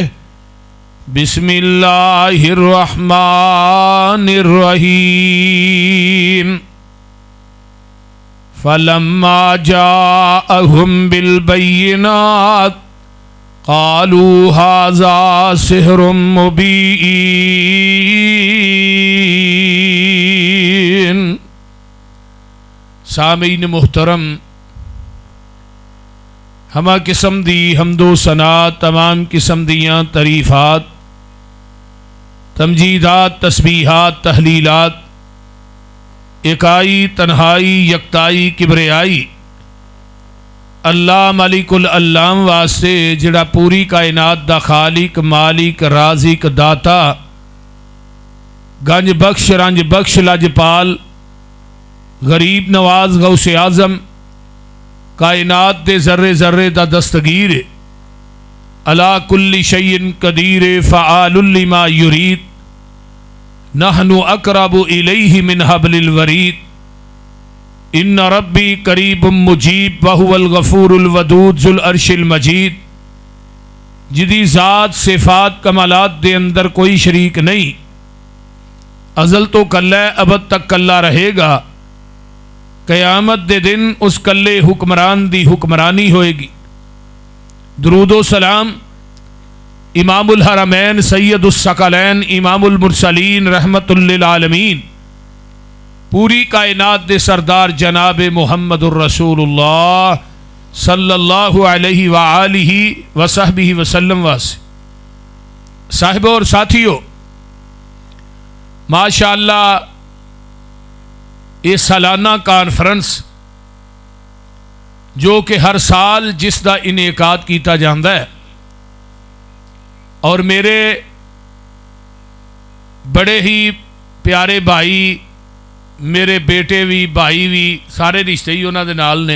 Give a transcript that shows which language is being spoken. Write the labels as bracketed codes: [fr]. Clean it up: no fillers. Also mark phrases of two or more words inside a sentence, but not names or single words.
[ar] بسم الله الرحمن الرحيم. فلما جاءهم بالبينات قالوا هذا سحر مبين. [pa] سامعین محترم، ہمہ قسم دی حمد و ثنا تمام قسم دیاں تعریفات تمجیدات تسبیحات تہلیلات یکائی تنہائی یکتائی کبریائی اللہ مالک العلام واسطے جہڑا پوری کائنات دا خالق مالک رازق داتا گنج بخش رنج بخش لجپال غریب نواز غوث اعظم کائنات دے ذرے ذرے دا دستگیر [ar] على كل شيء قدير فعال لما يريد نحن أقرب إليه من حبل الوريد إن ربي قريب مجيب وهو الغفور الودود ذو العرش المجيد. [pa] جہدی ذات صفات کمالات دے اندر کوئی شریک نہیں، ازل توں کلا ابد تک کلا رہےگا. قیامت دے دن اس کلے حکمران دی حکمرانی ہوئےگی. [ur] درود و سلام [ar] إمام الحرمين سيد الثقلين إمام المرسلين رحمة للعالمين [ur] پوری کائنات کے سردار جناب [ar] محمد رسول الله صلى الله عليه وعلى آله وصحبه وسلم [ur] واسے صاحبوں اور ساتھیوں, ماشاءاللہ یہ سالانہ کانفرنس جو کہ ہر سال جس کا انعقاد کیا جاتا ہے اور میرے بڑے ہی پیارے بھائی، میرے بیٹے بھی، بھائی بھی، سارے رشتے ہی انہوں نے [pa] نال نے.